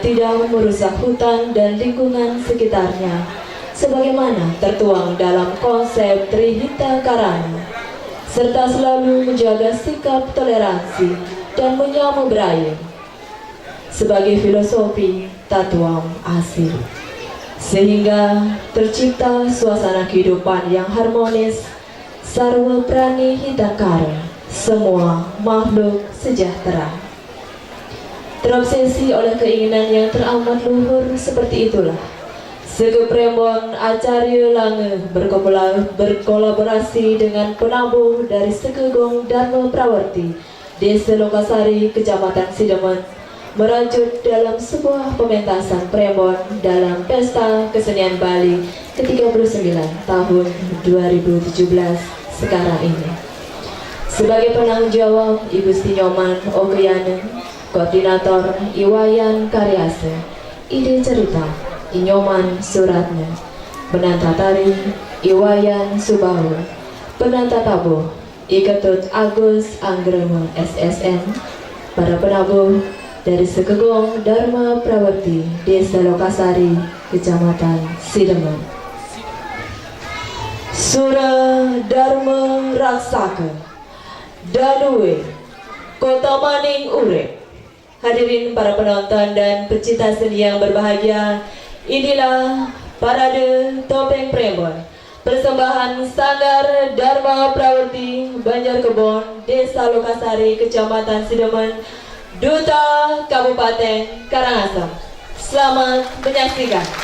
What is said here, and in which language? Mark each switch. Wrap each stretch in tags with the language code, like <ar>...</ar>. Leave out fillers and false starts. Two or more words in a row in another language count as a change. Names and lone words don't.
<id>tidak merusak hutan dan lingkungan sekitarnya, sebagaimana tertuang dalam konsep Trihita Karana, serta selalu menjaga sikap toleransi dan menyambut berayun sebagai filosofi Tatuam Asih, sehingga tercipta suasana kehidupan yang harmonis,</id> <sa>sarwa prani hitakara,</sa> <id>semua makhluk sejahtera. Terobsesi oleh keinginan yang teramat luhur seperti itulah, Sege Prembon Acarya Lange berkolaborasi dengan penabuh dari Segegong Dharma Prawarti, Desa Lokasari, Kecamatan Sidemen, merajut dalam sebuah pementasan Prembon dalam Pesta Kesenian Bali ke-39 tahun 2017 sekarang ini. Sebagai penanggung jawab, Ibu Gusti Nyoman Ogriane, Koordinator Iwayan Karyase, Ide Cerita Inyoman Suratna, Penanta Tari Iwayan Subahu, Penanta Tabuh Iketut Agus Anggrema SSN, para penabuh dari Segegong Dharma Prawarti, Desa Lokasari, Kecamatan Sidemen.</id> <ban>Sura Dharma Raksaka Danuwe Kota Maning Urip.</ban> <id>Hadirin para penonton dan pecinta seni yang berbahagia, inilah parade topeng Prembon persembahan Sanggar Dharma Prawarti Banjarkebon, Desa Lokasari, Kecamatan Sidemen, Duta Kabupaten Karangasem. Selamat menyaksikan.</id>